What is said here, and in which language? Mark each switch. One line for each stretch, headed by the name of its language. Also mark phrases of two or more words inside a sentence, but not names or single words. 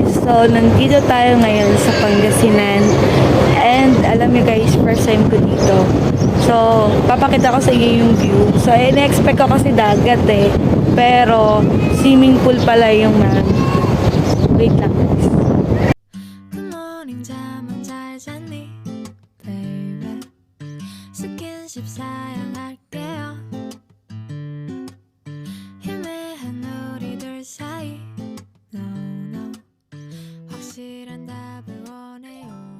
Filipino: So, nandito tayo ngayon sa Pangasinan. And alam niyo guys,
English: first time
Filipino: ko dito. So, papakita ko sa inyo yung view. So, in-expect ko kasi dagat eh. Pero, swimming pool pala yung wait lang guys.
English: Good morning,
Korean: 잠은 잘 잤니, baby? 스킨십 사양할게요. 희미한 우리들 사이
English: No, no.
Korean: 확실한 답을 원해요.